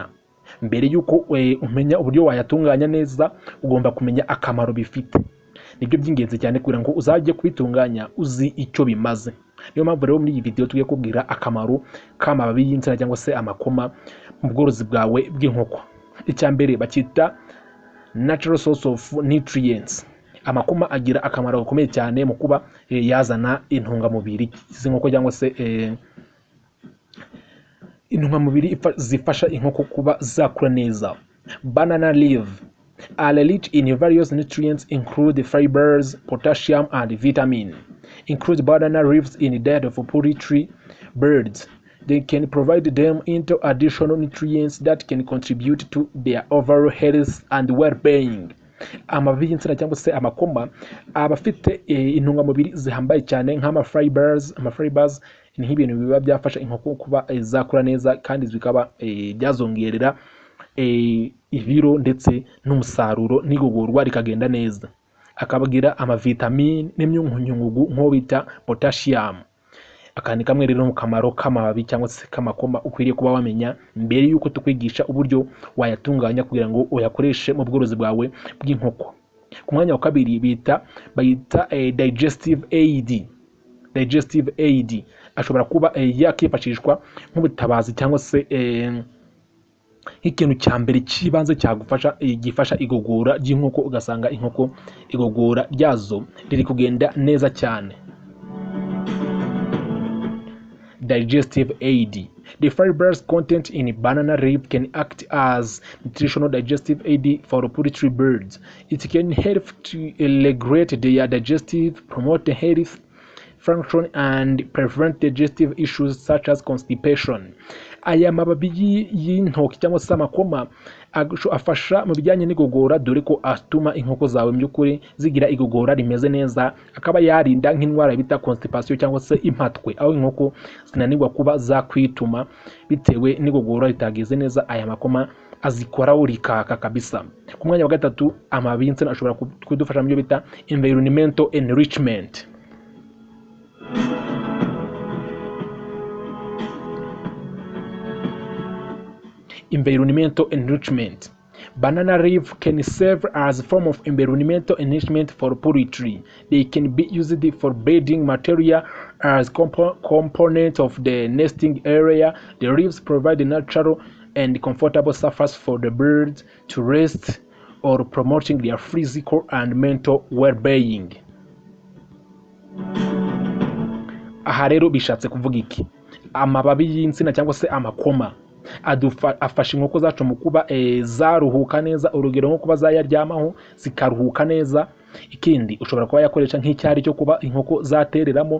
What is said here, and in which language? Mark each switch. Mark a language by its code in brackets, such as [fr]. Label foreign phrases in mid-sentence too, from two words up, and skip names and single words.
[rw] Mbere yuko umenya uburyo wayatunganya neza, ugomba kumenya akamaro bifite. Nibyo by'ingenzi cyane kugira ngo uzajye kubitunganya uzi icyo bimaze. Niyo mpamvu rero muri iyi video tugiye kubwira akamaro k'amababi y'insina cyangwa se amakoma mu bworozi bwawe bw'inkoko. Icya mbere bakita [en] natural source of nutrients. [rw] Amakoma agira akamaro gakomeye cyane mu kuba yazana intungamubiri z'inkoko cyangwa se intungamubiri zifasha inkoko kuba zakura neza. [en] Banana leaf are rich in various nutrients include fibers, potassium and vitamin. Include banana leaves in the diet of poultry birds. They can provide them into additional nutrients that can contribute to their overall health and well-being. [rw] Amababi y'insina cyangwa se amakoma aba afite intungamubiri zihambaye cyane nk'amafibers. Amafibers ni nk'ibintu biba byafasha inkoko kuba zakura neza kandi zikaba byazongerera ibiro ndetse n'umusaruro n'igogorwa rikagenda neza. Akabagira amavitamine n'imyunyungugu nko bita potassium. Akandi kamwe rero mu kamaro k'amababi cyangwa se k'amakoma ukwiriye kuba wamenya mbere yuko tukwigisha uburyo wayatunganya kugira ngo uyakoreshe mu bworozi bwawe bw'inkoko. Ku mwanya wa kabiri bayita [en] digestive aid. Digestive aid [rw] ashobora kuba yakifashishwa nk'ubutabazi cyangwa se nk'ikintu cya mbere cy'ibanze cyagufasha gifasha igogora ry'inkoko, ugasanga inkoko igogora ryazo riri kugenda neza cyane. [en] Digestive aid. The fibers content in banana leaf can act as nutritional digestive aid for poultry birds. It can help to regulate their digestive, promote health function and prevent digestive issues such as constipation. [rw] Aya mababi y'intoki cyangwa se amakoma afasha mu bijyanye n'igogora, dore ko atuma inkoko zawe mu by'ukuri zigira igogora rimeze neza. Akaba yarinda nk'indwara bita constipation cyangwa se impatwe, aho inkoko zinanirwa kuba zakwituma bitewe n'igogora ritageze neza. Aya makoma azikoraho rikaka kabisa. Ku mwanya wa gatatu, amababi y'insina ashobora kudufasha mu byo bita [en] environmental enrichment. Environmental enrichment. Banana leaf can serve as a form of environmental enrichment for poultry. They can be used for bedding material as component of the nesting area. The leaves provide a natural and comfortable surface for the birds to rest or promoting their physical and mental well-being. [rw] Aha rero bishatse kuvuga iki? Amababi y'insina cyangwa se amakoma afasha inkoko zacu mu kuba zaruhuka neza, urugero nko kuba zayaryamaho zikaruhuka neza. Ikindi ushobora kuba yakoresha nk'icyari cyo kuba inkoko zatereramo.